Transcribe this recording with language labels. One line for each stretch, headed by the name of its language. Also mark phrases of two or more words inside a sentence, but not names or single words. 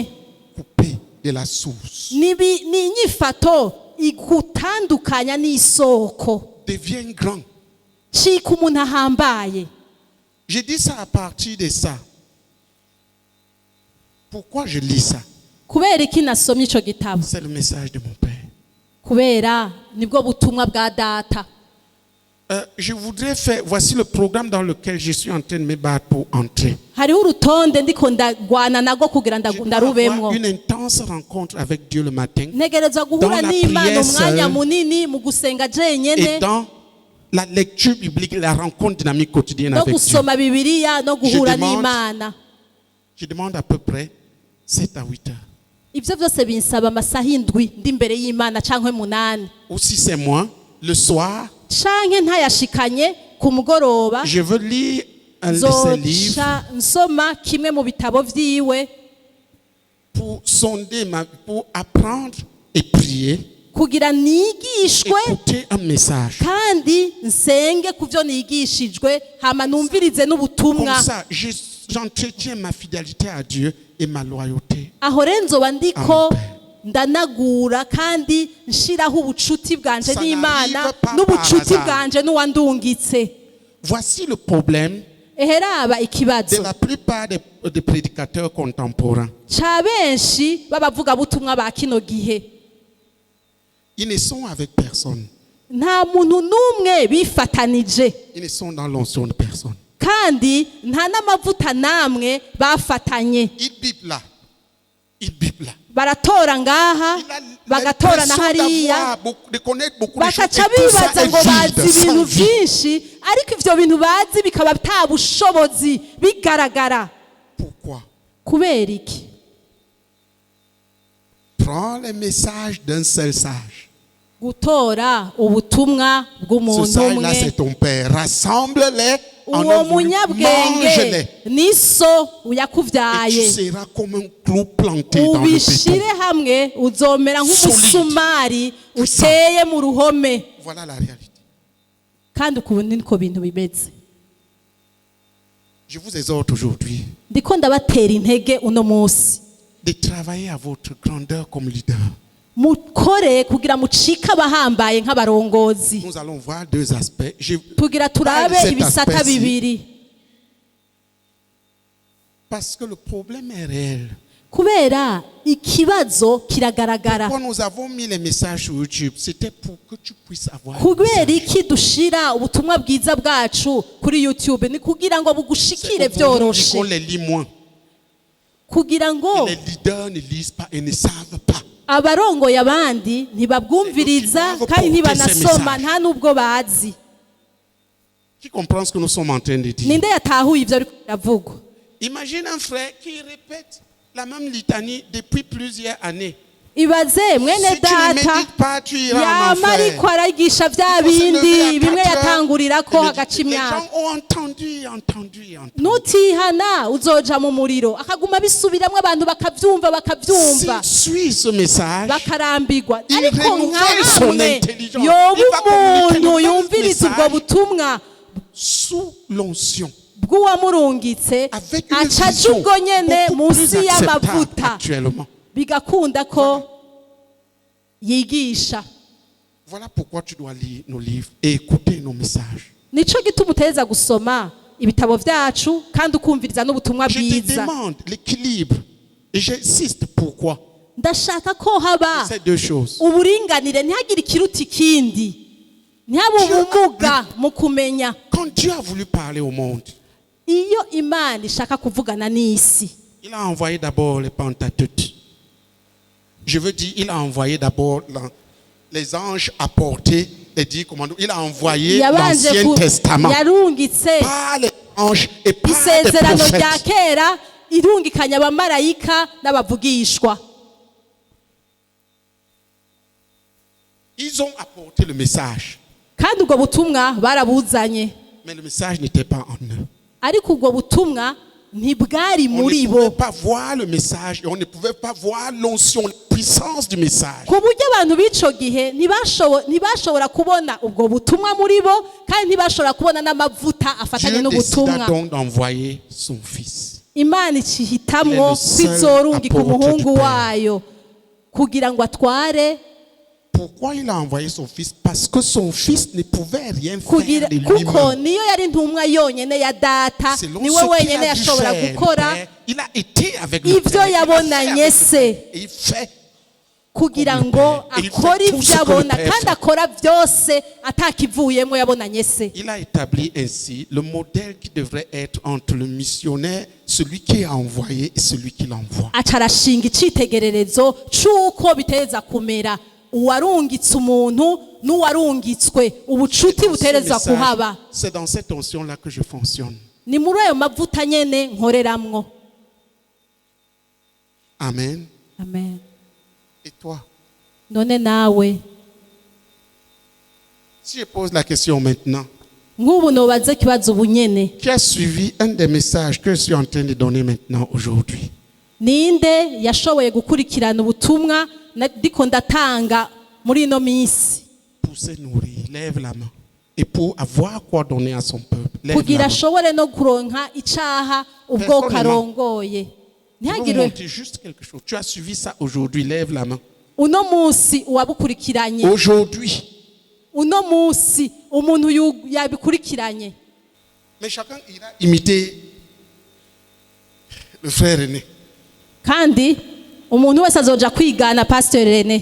French: coupés de la source.
Rundi: Ni inyifato igutandukanya n'isoko,
French: Deviennent grands.
Rundi: cika umuntu ahambaye.
French: Je dis ça à partir de ça. Pourquoi je lis ça?
Rundi: Kubera iki nasomye ico gitabo?
French: C'est le message de mon père.
Rundi: Kubera nibwo butumwa bwa data.
French: Je voudrais faire, voici le programme dans lequel je suis en train de me battre pour entrer.
Rundi: Hariho urutonde ndiko ndagwana nago kugira
French: Je dois
Rundi: ndarubemwo.
French: avoir une intense rencontre avec Dieu le matin
Rundi: Ntegerezwa guhura
French: Dans la
Rundi: n'Imana
French: prière
Rundi: umwanya
French: seule.
Rundi: munini mu gusenga
French: et
Rundi: jenyene
French: dans la lecture biblique, la rencontre dynamique quotidienne
Rundi: no
French: avec Dieu.
Rundi: gusoma Bibiliya no guhura
French: demande-
Rundi: n'Imana.
French: Je demande à peu près 7 à 8 heures.
Rundi: ibyo byose binsaba amasaha indwi ndi imbere y'Imana canke munani
French: Ou si c'est moi, le soir,
Rundi: canke ntayashikanye ku mugoroba
French: je veux lire un de ses livres
Rundi: zoca nsoma kimwe mu bitabo vyiwe
French: pour sonder pour apprendre et prier,
Rundi: kugira nigishwe
French: écouter un message.
Rundi: kandi nsenge ku byo nigishijwe hama numvirize
French: Comme
Rundi: n'ubutumwa
French: ça, j'entretiens ma fidélité à Dieu et ma loyauté.
Rundi: aho rero nzoba ndiko Amen. ndanagura kandi nshiraho ubucuti bwanje
French: Ça
Rundi: n'Imana
French: n'arrive pas
Rundi: n'ubucuti
French: par hasard.
Rundi: bwanje n'uwandungitse.
French: Voici le problème
Rundi: Eheraba
French: de
Rundi: ikibazo
French: la plupart des prédicateurs contemporains.
Rundi: ca benshi b'abavugabutumwa ba kino gihe,
French: Ils ne sont avec personne.
Rundi: nta muntu n'umwe bifatanije
French: Ils ne sont dans l'onction de personne.
Rundi: kandi nta n'amavuta namwe bafatanye.
French: Ils bipent là. Ils bipent là.
Rundi: Baratora ngaha
French: Il a
Rundi: bagatora na
French: l'impression
Rundi: hariya
French: d'avoir de connaître beaucoup de choses.
Rundi: bakaca
French: Et tout ça
Rundi: bibaza
French: est
Rundi: ngo
French: vide,
Rundi: bazi
French: sans
Rundi: ibintu
French: vie.
Rundi: byinshi ariko ivyo bintu bazi bikaba ata bushobozi bigaragara.
French: Pourquoi?
Rundi: Kubera iki?
French: Prends les messages d'un seul sage.
Rundi: Gutora ubutumwa
French: Ce
Rundi: bw'umuntu
French: sage-là, c'est
Rundi: umwe.
French: ton père. Rassemble-les en
Rundi: Uwo
French: un volume.
Rundi: munyabwenge
French: Mange-les.
Rundi: ni so
French: Et tu
Rundi: yakuvyaye,
French: seras comme un clou planté dans le
Rundi: ubishire
French: béton.
Rundi: hamwe uzomera nk'umusumari uteye mu ruhome.
French: Voilà la réalité.
Rundi: Kandi ukubundi niko bintu bimeze.
French: Je vous exhorte aujourd'hui
Rundi: Ndiko ndabatera intege uno munsi,
French: de travailler à votre grandeur comme leader.
Rundi: mukore kugira mucike abahambaye nk'abarongozi,
French: Nous allons voir deux aspects.
Rundi: kugira turabe
French: Cet
Rundi: ibisata
French: aspect-ci,
Rundi: bibiri,
French: parce que le problème est réel.
Rundi: kubera ikibazo kiragaragara.
French: Quand nous avons mis les messages sur YouTube, c'était pour que tu puisses avoir.
Rundi: Kubera iki dushira ubutumwa bwiza bwacu kuri YouTube? Ni kugira ngo bugushikire
French: Qu'on
Rundi: byoroshe,
French: les lit moins.
Rundi: kugira ngo
French: Les leaders ne lisent pas et ne savent pas.
Rundi: abarongoye abandi ntibabwumviriza kandi ntibanasoma, nta n'ubwo bazi.
French: Qui comprend ce que nous sommes en train de dire?
Rundi: Ninde yatahuye ibyo ariko biravugwa?
French: Imagine un frère qui répète la même litanie depuis plusieurs années.
Rundi: Ibaze mwene
French: Si tu ne
Rundi: data
French: médites pas, tu iras en
Rundi: yama
French: enfer.
Rundi: ariko arayigisha bya
French: Il faut se lever
Rundi: bindi
French: à
Rundi: bimwe
French: 4 heures
Rundi: yatangurirako
French: et
Rundi: hagaca
French: méditer. Les
Rundi: imyaka.
French: gens ont entendu.
Rundi: Nutihana uzoja mu muriro, akaguma bisubiramwo abantu bakavyumva bakavyumva
French: S'il suit ce message,
Rundi: bakarambirwa.
French: Il
Rundi: Ariko
French: renouvelle son
Rundi: nkamwe
French: intelligence.
Rundi: yoba
French: Il va communiquer
Rundi: umuntu
French: le même
Rundi: yumviriza ubwo
French: message.
Rundi: butumwa
French: sous l'onction,
Rundi: bw'uwamurungitse,
French: avec une
Rundi: aca aja
French: vision
Rundi: ubwo nyene
French: beaucoup plus
Rundi: munsi
French: acceptable
Rundi: y'amavuta,
French: actuellement.
Rundi: bigakunda ko yigisha.
French: Voilà pourquoi tu dois lire nos livres et écouter nos messages.
Rundi: Nico gituma uteza gusoma ibitabo vyacu kandi ukumviriza n'ubutumwa
French: Je te
Rundi: bwiza.
French: demande l'équilibre et j'insiste pourquoi.
Rundi: Ndashaka ko haba
French: Ces deux choses.
Rundi: uburinganire, ntihagire ikiruta ikindi, ntihabe ubumuga mu kumenya.
French: Quand Dieu a voulu parler au monde,
Rundi: Iyo Imana ishaka kuvugana n'isi,
French: il a envoyé d'abord les Pentateuques. Je veux dire, il a envoyé d'abord les anges apportés les 10 commandements. Il a envoyé
Rundi: yabanje
French: l'Ancien Testament
Rundi: yarungitse
French: par les anges et par les
Rundi: isezerano rya
French: prophètes.
Rundi: kera, irungikanya abamarayika n'abavugishwa.
French: Ils ont apporté le message,
Rundi: Kandi ubwo butumwa barabuzanye,
French: mais le message n'était pas en eux.
Rundi: ariko ubwo butumwa ntibwari
French: On
Rundi: muri
French: ne pouvait
Rundi: bo,
French: pas voir le message et on ne pouvait pas voir l'onction, la puissance du message.
Rundi: ku buryo abantu b'ico gihe ntibashobora kubona ubwo butumwa muri bo, kandi ntibashobora kubona n'amavuta afatanye
French: Dieu décida
Rundi: n'ubutumwa.
French: donc d'envoyer son fils.
Rundi: Imana icihitamwo kwizorungika umuhungu wayo kugira ngo atware,
French: Pourquoi il a envoyé son fils? Parce que son fils ne pouvait rien faire
Rundi: kugira
French: de
Rundi: kuko
French: lui-même.
Rundi: niyo yari intumwa yonyene ya data,
French: Selon
Rundi: niwe
French: ce qu'il
Rundi: wenyene
French: a dû
Rundi: yashobora
French: faire,
Rundi: gukora
French: le Père, il a été avec le
Rundi: ivyo
French: Père, il a fait
Rundi: yabonanye
French: avec le
Rundi: se,
French: Père, et il fait
Rundi: kugira
French: comme le
Rundi: ngo
French: Père. Et il
Rundi: akore
French: fait tout
Rundi: ivyo
French: ce que le
Rundi: abona
French: Père
Rundi: kandi
French: fait.
Rundi: akora vyose atakivuyemwo yabonanye se.
French: Il a établi ainsi le modèle qui devrait être entre le missionnaire, celui qui est envoyé et celui qui l'envoie.
Rundi: Aca arashinga icitegererezo c'uko biteza kumera uwarungitse umuntu n'uwarungitswe, ubucuti buterezwa kuhaba.
French: C'est dans cette onction-là que je fonctionne.
Rundi: Ni muri ayo mavuta nyene nkoreramwo. Amen. Amen.
French: Et toi?
Rundi: none nawe
French: Si je pose la question maintenant,
Rundi: nk'ubu nobaze ikibazo ubu nyene
French: qui a suivi un des messages que je suis en train de donner maintenant aujourd'hui?
Rundi: ninde yashoboye gukurikirana ubutumwa ndiko ndatanga muri ino minsi
French: Pour se nourrir, lève la main. Et pour avoir quoi donner à son peuple, lève
Rundi: kugira
French: la main.
Rundi: ashobore no kuronka icaha ubwoko arongoye
French: Je veux vous
Rundi: ntihagire
French: montrer juste quelque chose. Tu as suivi ça aujourd'hui, lève la main.
Rundi: uno munsi uwabukurikiranye
French: Aujourd'hui.
Rundi: uno munsi umuntu yabikurikiranye
French: Mais chacun ira imiter le frère aîné.
Rundi: kandi umuntu wese azoja kwigana Pastor Rene